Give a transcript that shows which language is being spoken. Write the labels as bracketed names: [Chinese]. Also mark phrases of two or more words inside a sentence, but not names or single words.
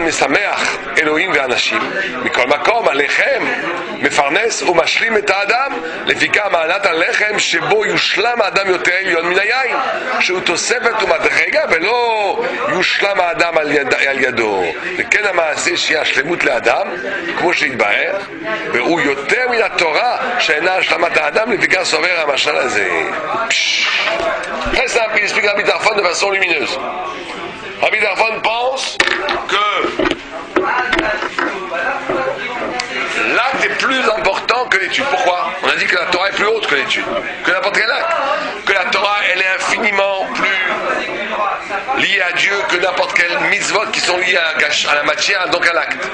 [Hebrew] משמח אלוהים ואנשים מכל מקום הלחם מפרנס ומשלים את האדם לפיכך מעלת הלחם שבו יושלם האדם יותר עליון מן היין שהוא תוספת ומדרגה ולא יושלם האדם על ידו וכן המעשה שהיא השלמות לאדם כמו שהתבהר והוא יותר מן התורה שאינה השלמת האדם לפיכך סובר המשל הזה. [French] Très simple, il explique Rabbi Tarfon de façon lumineuse. Rabbi Tarfon pense que l'acte est plus l'étude. Pourquoi? On a dit que la Torah est plus haute que l'étude, que n'importe quel acte. Que la Torah, elle est infiniment plus liée à Dieu que n'importe quel mitzvot qui sont liés à la matière, donc à l'acte.